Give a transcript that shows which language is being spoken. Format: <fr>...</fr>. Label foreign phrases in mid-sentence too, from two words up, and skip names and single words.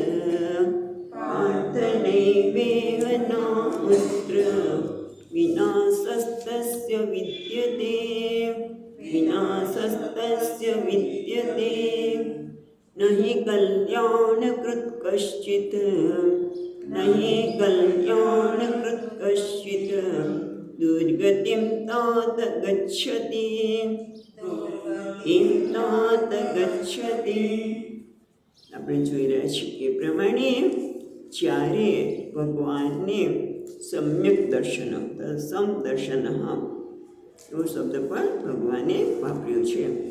<sa>विनाशस्तस्य विद्यते न हि कल्याणकृत् कश्चित् दुर्गतिं तात गच्छति।</sa> <gu>આપણે જોઈ રહ્યા છીએ એ પ્રમાણે જ્યારે ભગવાનને સમ્યક દર્શન સમદર્શન એવો શબ્દ પણ ભગવાને વાપર્યો છે</gu>